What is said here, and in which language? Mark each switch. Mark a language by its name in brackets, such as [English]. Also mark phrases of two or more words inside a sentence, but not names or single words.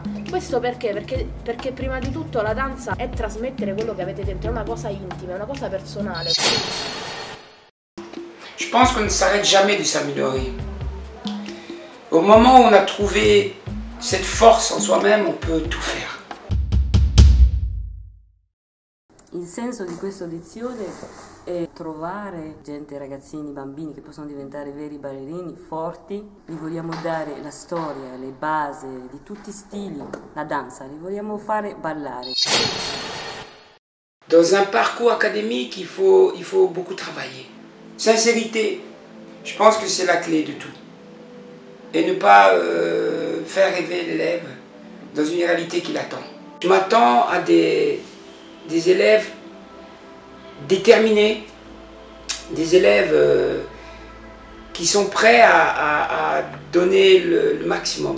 [Italian] Questo perché? Perché prima di tutto la danza è trasmettere quello che avete dentro, è una cosa intima, è una cosa personale. [French] Je pense qu'on ne s'arrête jamais de s'améliorer. Au moment où on a trouvé cette force en soi-même, on peut tout faire. [Italian] Il senso di questa audizione è trovare gente, ragazzini, bambini che possono diventare veri ballerini forti. Gli vogliamo dare la storia, le basi di tutti i stili, la danza, li vogliamo fare ballare. [French] Dans un parcours académique, il faut beaucoup travailler. Sincérité, je pense que c'est la clé de tout. Et ne pas faire rêver l'élève dans une réalité qui l'attend. Je m'attends à des élèves déterminés, des élèves qui sont prêts à donner le maximum.